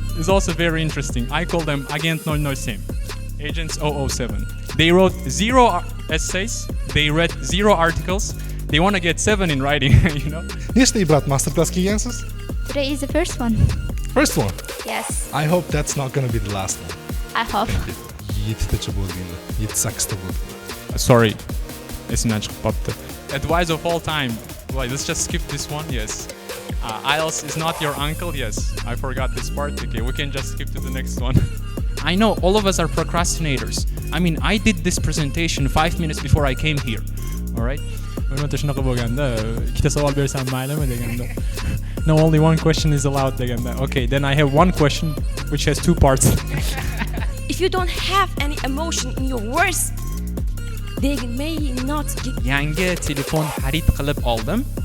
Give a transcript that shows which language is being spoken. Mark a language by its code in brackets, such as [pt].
[en] It's also very interesting. I call them Agent 007, Agents 007. They wrote 0 essays, they read 0 articles, they want to get 7 in writing, you know. [uz] Nechta ibrat masterclass kelgansiz? [en] Today is the first one. First one. Yes, I hope that's not going to be the last one. I hope. [uz] 7tacha bo'ldi. 7-8ta bo'ldi. Sorry, esimdan chiqib qolibdi. [en] Advice of all time. Like, let's just skip this one. Yes. IELTS is not your uncle. Yes, I forgot this part. Okay, we can just skip to the next one. I know all of us are procrastinators. I mean, I did this presentation 5 minutes before I came here. All right. [uz] Hurmatli shunaqa bo'lganda, ikkita savol bersam maylimi deganda. [en] No, only one question is allowed [uz] deganda. [en] Okay, then I have one question which has 2 parts. If you don't have any emotion in your words, they may not get. [uz] Yangi telefon xarid qilib oldim.